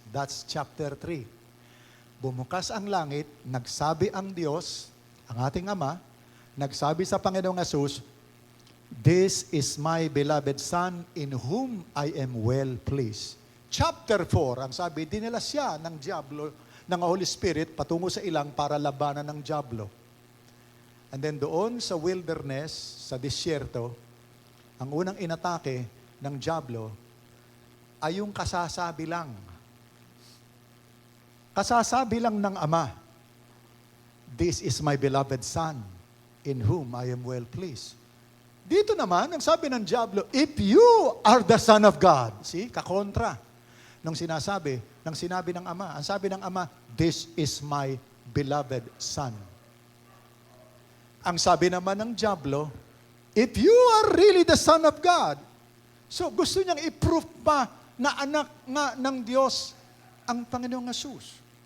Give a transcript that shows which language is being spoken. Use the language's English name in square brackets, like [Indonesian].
[English] That's chapter 3. [Filipino] Bumukas ang langit, nagsabi ang Diyos, ang ating Ama, Nagsabi sa Panginoong Hesus, [English] "This is my beloved Son in whom I am well pleased." [Filipino] Chapter 4, ang sabi, dinala siya ng Diablo, ng Holy Spirit, patungo sa ilang para labanan ng Diablo. [English] And then [Filipino] doon sa wilderness, sa disyerto, ang unang inatake ng Diablo ay yung kasasabi lang. Kasasabi lang ng Ama, [English] "This is my beloved Son, in whom I am well pleased." [Filipino] Dito naman, ang sabi ng Diablo, [English] "If you are the Son of God." [Filipino] See, kakontra nung sinabi ng Ama. Ang sabi ng Ama, [English] "This is my beloved Son." [Filipino] Ang sabi naman ng Diablo, [English] "If you are really the Son of God." [Filipino] So gusto niyang i-proof pa na anak nga ng Diyos ang Panginoong Hesus.